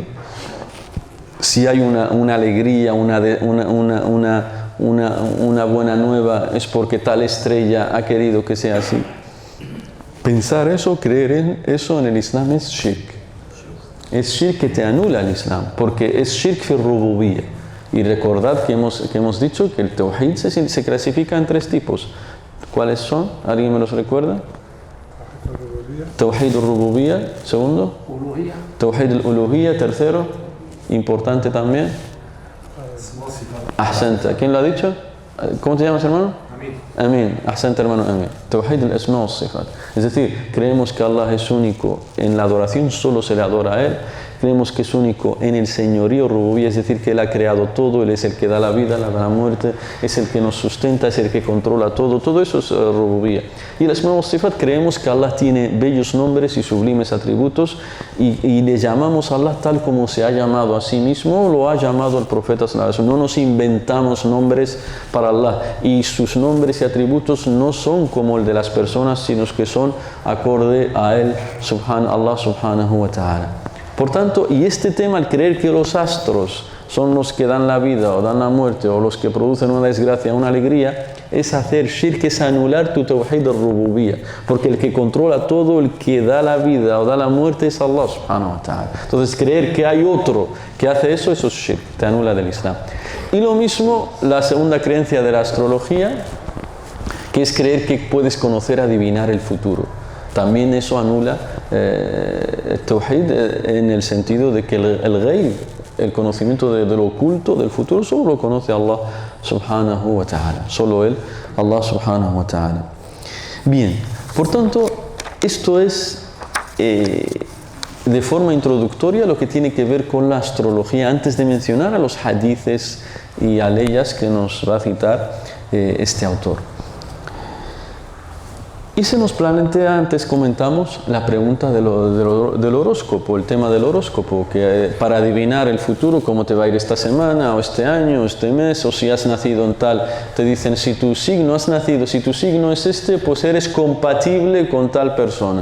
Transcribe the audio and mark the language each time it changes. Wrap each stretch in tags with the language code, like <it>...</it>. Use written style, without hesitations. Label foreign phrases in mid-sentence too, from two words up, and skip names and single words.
<es>Si hay una alegría, una buena nueva, es porque tal estrella ha querido que sea así. Pensar eso, creer en eso en el Islam es shirk. Es shirk que te anula el Islam, porque es</es> <ar>شرك في الربوبية.</ar> <es>Y recordad que hemos dicho que el tawhid se clasifica en 3 tipos. ¿Cuáles son? ¿Alguien me los recuerda?</es> <ar>توحيد الربوبية,</ar> <es>segundo.</es> <ar>توحيد الألوهية, tercero.</ar> <es>Importante también. Ahsanta. ¿Quién lo ha dicho? ¿Cómo te llamas, hermano? Amin. Ahsanta, hermano, Amin.</es> <ar>توحيد الأسماء والصفات.</ar> <es>Es decir, creemos que Allah es único. En la adoración solo se le adora a Él. Creemos que es único en el señorío rububiyyah, es decir, que Él ha creado todo, Él es el que da la vida, da la muerte, es el que nos sustenta, es el que controla todo eso es rububiyyah. Y el</es> <ar>أسماء وصفات,</ar> <es>creemos que Allah tiene bellos nombres y sublimes atributos y le llamamos a Allah tal como se ha llamado a sí mismo, lo ha llamado el profeta</es> <ar>صلى الله عليه وسلم.</ar> <es>No nos inventamos nombres para Allah y sus nombres y atributos no son como el de las personas, sino que son acorde a Él,</es> <ar>الله سبحانه وتعالى.</ar> <es>Por tanto, y este tema, al creer que los astros son los que dan la vida o dan la muerte o los que producen una desgracia, una alegría, es hacer shirk, es anular tu</es> <ar>توحيد الربوبية,</ar> <es>porque el que controla todo, el que da la vida o da la muerte es</es> <ar>الله سبحانه وتعالى.</ar> <es>Entonces, creer que hay otro que hace eso es shirk, te anula del Islam. Y lo mismo la segunda creencia de la astrología, que es creer que puedes conocer, adivinar el futuro. También eso anula el tawhid en el sentido de que el ghaib, el conocimiento de lo oculto, del futuro, solo lo conoce</es> <ar>الله سبحانه وتعالى.</ar> <es>Solo Él,</es> <ar>الله سبحانه وتعالى.</ar> <es>Bien, por tanto, esto es de forma introductoria lo que tiene que ver con la astrología, antes de mencionar a los hadices y a leyes que nos va a citar este autor. Y se nos plantea, antes comentamos, la pregunta del horóscopo, el tema del horóscopo, que para adivinar el futuro, cómo te va a ir esta semana, o este año, o este mes, o si has nacido en tal, te dicen, si tu signo es este, pues eres compatible con tal persona.</es>